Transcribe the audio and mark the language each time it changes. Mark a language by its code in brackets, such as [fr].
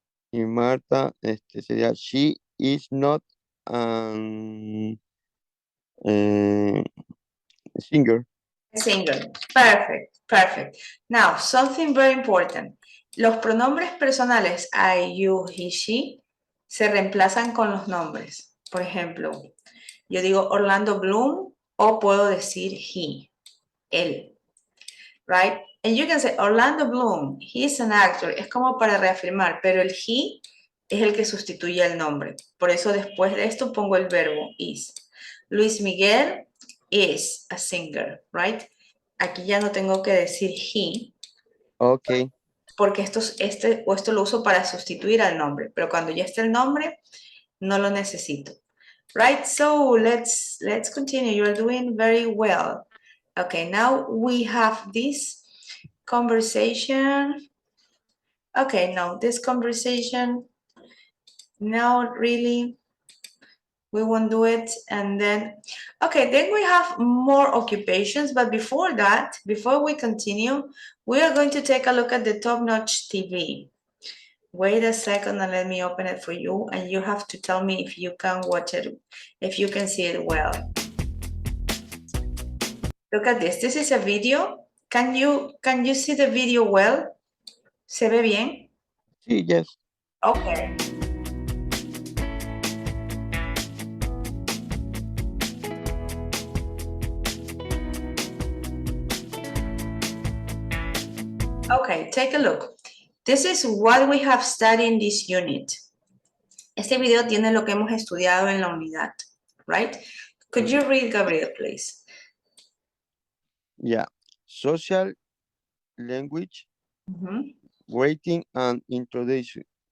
[es] Y Marta, sería [en] she is not an singer. Singer. Perfect. Now, something very important. [es] Los pronombres personales I, you, he, she se reemplazan con los nombres. Por ejemplo, yo digo Orlando Bloom o puedo decir he, él. [en] Right? And you can say Orlando Bloom, he's an actor. [es] Es como para reafirmar, pero el he es el que sustituye el nombre. Por eso después de esto pongo el verbo is. [en] Luis Miguel is a singer, right? [es] Aquí ya no tengo que decir he. [en] Okay. [es] Porque esto lo uso para sustituir al nombre, pero cuando ya está el nombre, no lo necesito. [en] Right? So let's continue. You're doing very well. Okay, now we have this conversation. Okay, now this conversation, now really we won't do it. And then, okay, then we have more occupations. But before that, before we continue, we are going to take a look at the Top Notch TV. Wait a second and let me open it for you. And you have to tell me if you can watch it, if you can see it well. Look at this. This is a video. Can you see the video well? [es] ¿Se ve bien? Sí, yes. [en] Okay. Okay, take a look. This is what we have studied in this unit. [es] Este video tiene lo que hemos estudiado en la unidad, right? [en] Could you read, Gabriel, please? Yeah. Social language, rating and introduction.